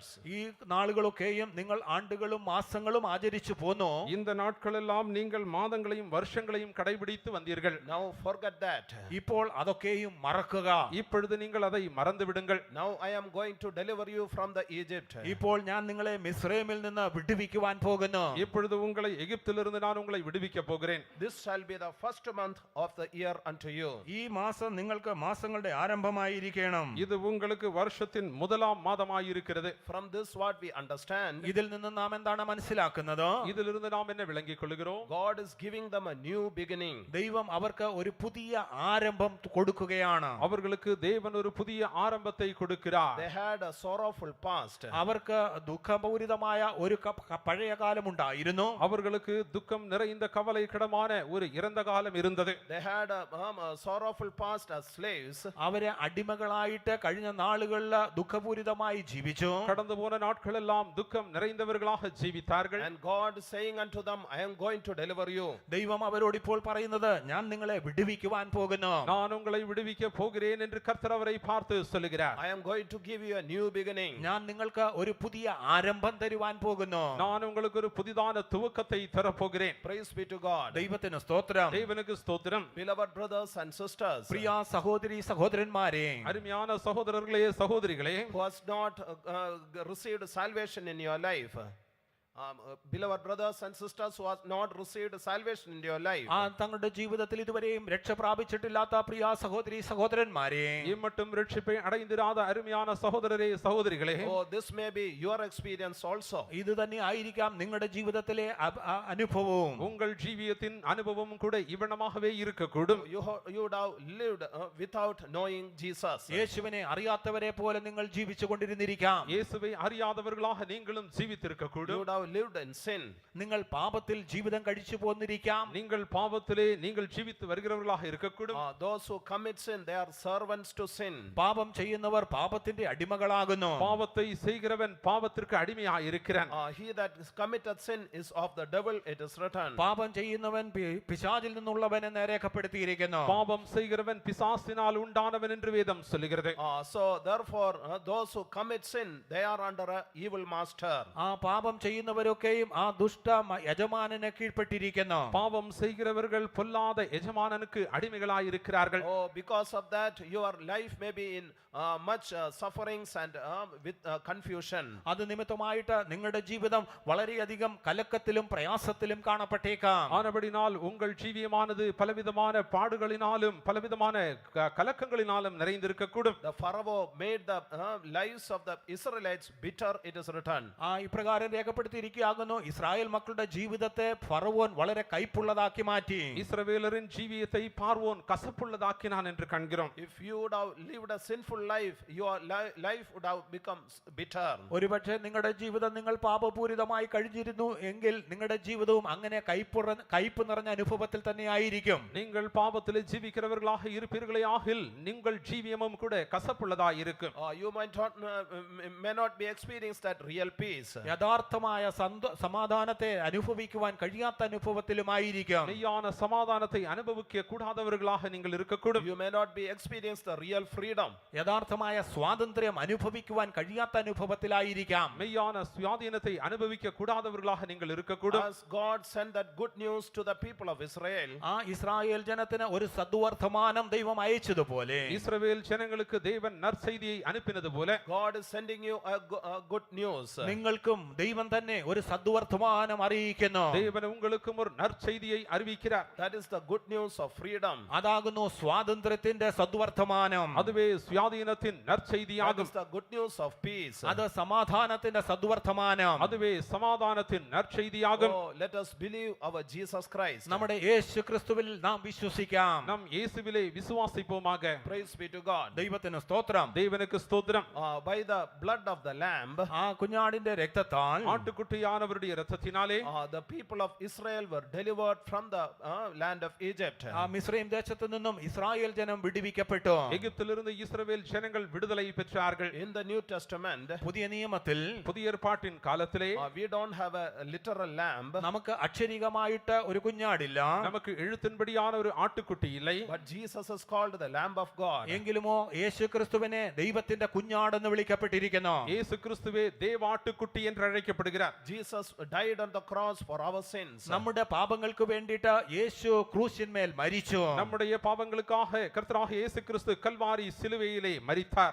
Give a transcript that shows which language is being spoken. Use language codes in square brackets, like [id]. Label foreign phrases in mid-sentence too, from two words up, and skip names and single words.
[ml] ഈ നാളുകളൊക്കെയും നിങ്ങൾ ആണ്ടുകളും മാസങ്ങളും ആചരിച്ചു പോന്നു. [ta] இந்த நாட்களெல்லாம் நீங்கள் மாதங்களையும் வருஷங்களையும் கடைபிடித்து வந்தீர்கள். [en] Now forget that. [ml] ഇപ്പോൾ അതൊക്കെയും മറക്കുക. [ta] இப்பொழுது நீங்கள் அதை மறந்து விடுங்கள். [en] Now I am going to deliver you from the Egypt. [ml] ഇപ്പോൾ ഞാൻ നിങ്ങളെ മിസ്രൈമിൽ നിന്ന് വിടുവിക്കുവാൻ പോകുന്നു. [ta] இப்பொழுது உங்களை எகிப்திலிருந்து நான் உங்களை விடுவிக்க போகிறேன். [en] This shall be the first month of the year unto you. [ml] ഈ മാസം നിങ്ങൾക്ക് മാസങ്ങളുടെ ആരംഭമായിരിക്കണം. [ta] இது உங்களுக்கு வருஷத்தின் முதலாம் மாதமாய் இருக்கிறது. [en] From this what we understand, [ml] ഇതിൽ നിന്ന് നാം എന്താണ് മനസ്സിലാക്കുന്നത്? [ta] இதிலிருந்து நாம் என்ன விளங்கிக் கொள்கிறோம்? [en] God is giving them a new beginning. [ml] ദൈവം അവർക്ക് ഒരു പുതിയ ആരംഭം കൊടുക്കുകയാണ്. [ta] அவர்களுக்கு தேவன் ஒரு புதிய ஆரம்பத்தை கொடுக்கிறார். [en] They had a sorrowful past. [ml] അവർക്ക് ദുഃഖപൂരിതമായ ഒരു പഴയ കാലമുണ്ടായിരുന്നു. [ta] அவர்களுக்கு துக்கம் நிறைந்த கவலைக்கிடமான ஒரு இறந்த காலம் இருந்தது. [en] They had a sorrowful past as slaves. [ml] അവരെ അടിമകളായിട്ട് കഴിഞ്ഞ നാളുകളിൽ ദുഃഖപൂരിതമായി ജീവിച്ചു. [ta] கடந்து போன நாட்களெல்லாம் துக்கம் நிறைந்தவர்களாக ஜீவித்தார்கள். [en] And God is saying unto them, I am going to deliver you. [ml] ദൈവം അവരോട് ഇപ്പോൾ പറയുന്നത്, ഞാൻ നിങ്ങളെ വിടുവിക്കുവാൻ പോകുന്നു. [ta] நான் உங்களை விடுவிக்க போகிறேன் என்று கர்த்தர் அவரை பார்த்து சொல்லுகிறார். [en] I am going to give you a new beginning. [ml] ഞാൻ നിങ്ങൾക്ക് ഒരു പുതിയ ആരംഭം തരുവാൻ പോകുന്നു. [ta] நான் உங்களுக்கு ஒரு புதிதான துவக்கத்தை தரப்போகிறேன். [en] Praise be to God. [ml] ദൈവത്തിന് സ്തോത്രം. [ta] தேவனுக்கு ஸ்தோத்திரம். [en] Beloved brothers and sisters, [ml] പ്രിയ സഹോദരി സഹോദരന്മാരെ, [ta] அருமையான சகோதரர்களே சகோதரிகளே, [en] who has not received salvation in your life, beloved brothers and sisters who has not received salvation in your life, [ml] തങ്ങളുടെ ജീവിതത്തിൽ ഇതുവരെയും രക്ഷ പ്രാപിച്ചിട്ടില്ലാത്ത പ്രിയ സഹോദരി സഹോദരന്മാരെ, [ta] இம்மட்டும் ரட்சிப்பை அடைந்திராத அருமையான சகோதரரே சகோதரிகளே, [en] oh, this may be your experience also. [ml] ഇത് തന്നെ ആയിരിക്കാം നിങ്ങളുടെ ജീവിതത്തിലെ അനുഭവവും. [ta] உங்கள் ஜீவியத்தின் அனுபவம் கூட இவனமாகவே இருக்கக்கூடும். [en] You would have lived without knowing Jesus. [ml] യേശുവിനെ അറിയാത്തവരെ പോലെ നിങ്ങൾ ജീവിച്ചു കൊണ്ടിരുന്നിരിക്കാം. [ta] இயேசுவை அறியாதவர்களாக நீங்களும் ஜீவித்திருக்கக்கூடும். [en] You would have lived in sin. [ml] നിങ്ങൾ പാപത്തിൽ ജീവിതം കഴിച്ചു പോന്നിരിക്കാം. [ta] நீங்கள் பாவத்திலே நீங்கள் ஜீவித்து வருகிறவர்களாக இருக்கக்கூடும். [en] Those who commit sin, they are servants to sin. [ml] പാപം ചെയ്യുന്നവർ പാപത്തിന്റെ അടിമകളാകുന്നു. [ta] பாவத்தை செய்கிறவன் பாவத்திற்கு அடிமையாக இருக்கிறான். [en] He that is committed sin is of the devil, it is written. [ml] പാപം ചെയ്യുന്നവൻ പിശാചിൽ നിന്നുള്ളവൻ എന്ന് രേഖപ്പെടുത്തിയിരിക്കുന്നു. [ta] பாவம் செய்கிறவன் பிசாசினால் உண்டானவன் என்று வேதம் சொல்லுகிறது. [en] So therefore those who commit sin, they are under a evil master. [ml] പാപം ചെയ്യുന്നവരൊക്കെയും ആ ദുഷ്ട യജമാനനെ കീഴ്പ്പെട്ടിരിക്കുന്നു. [ta] பாவம் செய்கிறவர்கள் பொல்லாத எஜமானனுக்கு அடிமைகளாய் இருக்கிறார்கள். [en] Because of that your life may be in much sufferings and with confusion. [ml] അത് നിമിത്തമായിട്ട് നിങ്ങളുടെ ജീവിതം വളരെയധികം കലക്കത്തിലും പ്രയാസത്തിലും കാണപ്പെട്ടേക്കാം. [ta] ஆனபடினால் உங்கள் ஜீவியமானது பலவிதமான பாடுகளினாலும் பலவிதமான கலக்கங்களினாலும் நிறைந்திருக்கக்கூடும். [en] The Pharaoh made the lives of the Israelites bitter, it is written. [ml] ഇപ്രകാരം രേഖപ്പെടുത്തിയിരിക്കുകയാകുന്നു, ഇസ്രായേൽ മക്കളുടെ ജീവിതത്തെ ഫറവോൻ വളരെ കൈപ്പുള്ളതാക്കി മാറ്റി. [ta] இஸ்ரவேலரின் ஜீவியத்தை பார்வோன் கசப்புள்ளதாக்கினான் என்று காண்கிறோம். [en] If you would have lived a sinful life, your life would have become bitter. [ml] ഒരുപക്ഷെ നിങ്ങളുടെ ജീവിതം നിങ്ങൾ പാപപൂരിതമായി കഴിഞ്ഞിരുന്നു എങ്കിൽ നിങ്ങളുടെ ജീവിതവും അങ്ങനെ കയ്പ് നിറഞ്ഞ അനുഭവത്തിൽ തന്നെ ആയിരിക്കും. [ta] நீங்கள் பாவத்திலே ஜீவிக்கிறவர்களாக இருப்பீர்களே ஆகில் நீங்கள் ஜீவியமும் கூட கசப்புள்ளதாய் இருக்கும். [en] You may not be experienced that real peace. [ml] യഥാർത്ഥമായ സമാധാനത്തെ അനുഭവിക്കുവാൻ കഴിയാത്ത അനുഭവത്തിലുമായിരിക്കും. [ta] மெய்யான சமாதானத்தை அனுபவிக்க கூடாதவர்களாக நீங்கள் இருக்கக்கூடும். [en] You may not be experienced the real freedom. [ml] യഥാർത്ഥമായ സ്വാതന്ത്ര്യം അനുഭവിക്കുവാൻ കഴിയാത്ത അനുഭവത്തിലായിരിക്കാം. [ta] மெய்யான சுயாதீனத்தை அனுபவிக்க கூடாதவர்களாக நீங்கள் இருக்கக்கூடும். [en] As God sent that good news to the people of Israel, [ml] ആ ഇസ്രായേൽ ജനത്തിന് ഒരു സദ്വർത്തമാനം ദൈവം അയച്ചതുപോലെ, [ta] இஸ்ரவேல் ஜனங்களுக்கு தேவன் நற்செய்தியை அனுப்பினது போல, [en] God is sending you a good news. [ml] നിങ്ങൾക്കും ദൈവം തന്നെ ഒരു സദ്വർത്തമാനം അറിയിക്കുന്നു. [ta] தேவன் உங்களுக்கும் ஒரு நற்செய்தியை அறிவிக்கிறார். [en] That is the good news of freedom. [ml] അതാകുന്നു സ്വാതന്ത്ര്യത്തിന്റെ സദ്വർത്തമാനം. [ta] அதுவே சுயாதீனத்தின் That நற்செய்தியாகும். [en] is the good news of peace. [ml] അത് സമാധാനത്തിന്റെ സദ്വർത്തമാനം. [ta] அதுவே சமாதானத்தின் நற்செய்தியாகும். [en] Let us believe our Jesus Christ. [ml] നമ്മുടെ യേശു ക്രിസ്തുവിൽ നാം വിശ്വസിക്കാം. [ta] நம் இயேசுவிலே விசுவாசிப்போமாக. [en] Praise be to God. [ml] ദൈവത്തിന് സ്തോത്രം. [ta] தேவனுக்கு ஸ்தோத்திரம். [en] By the blood of the lamb, [ml] ആ കുഞ്ഞാടിന്റെ രക്തത്താൽ [ta] ஆட்டுக்குட்டி ஆட்டுக்குட்டியானவருடைய இரத்தத்தினாலே [en] the people of Israel were delivered from the land of Egypt. [ml] ആ മിസ്രയീം ദേശത്തു നിന്നും ഇസ്രായേൽ ജനം വിടുവിക്കപ്പെട്ടു. [ta] எகிப்திலிருந்து இஸ்ரவேல் ஜனங்கள் விடுதலை பெற்றார்கள். [en] In the New Testament, [ml] പുതിയ നിയമത്തിൽ [ta] புதிய ஏற்பாட்டின் காலத்திலே [en] we don't have a literal lamb, [ml] നമുക്ക് അക്ഷരികമായിട്ട് ഒരു കുഞ്ഞാടില്ല. [ta] நமக்கு எழுத்தின்படியான ஒரு ஆட்டுக்குட்டி இல்லை. [en] but Jesus is called the Lamb of God. [ml] എങ്കിലുമോ യേശു ക്രിസ്തുവിനെ ദൈവത്തിന്റെ കുഞ്ഞാടെന്ന് വിളിക്കപ്പെട്ടിരിക്കുന്നു. [ta] இயேசு கிறிஸ்துவே தேவாட்டுக்குட்டி என்று அழைக்கப்படுகிறார். [en] Jesus died on the cross for our sins. [ml] നമ്മുടെ പാപങ്ങൾക്ക് വേണ്ടിയിട്ട് യേശു ക്രൂശിന്മേൽ മരിച്ചു. [ta] நம்முடைய பாவங்களுக்காக கர்த்தராகிய இயேசு கிறிஸ்து கல்வாரி சிலுவையிலே மரித்தார்.